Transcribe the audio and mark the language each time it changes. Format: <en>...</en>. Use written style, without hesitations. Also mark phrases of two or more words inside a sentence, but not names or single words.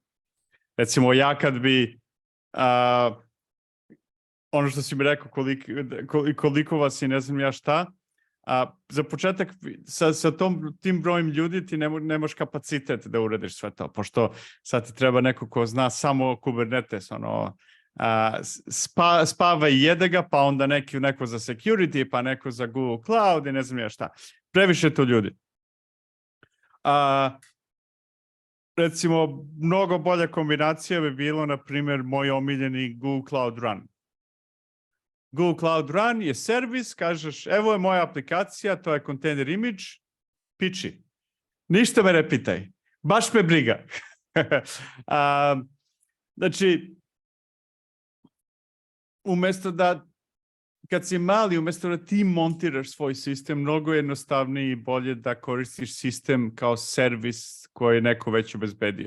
<sr>Recimo, ja kad bi ono što si mi rekao koliko vas i ne znam ja šta, za početak sa tim brojem ljudi ti nemaš kapacitet da uradiš sve to, pošto sad ti treba neko ko zna samo Kubernetes, spava i jede ga, pa onda neko za security, pa neko za Google Cloud i ne znam ja šta. Previše to ljudi. Recimo, mnogo bolja kombinacija bi bilo, na primjer, moj omiljeni Google Cloud Run. Google Cloud Run je servis, kažeš, evo je moja aplikacija, to je</sr> <en>container image,</en> <sr>piči. Ništa me ne pitaj. Baš me briga. Znači, umjesto da, kad si mali, umjesto da ti montiraš svoj sistem, mnogo je jednostavnije i bolje da koristiš sistem kao servis koji je neko već obezbedio.</sr>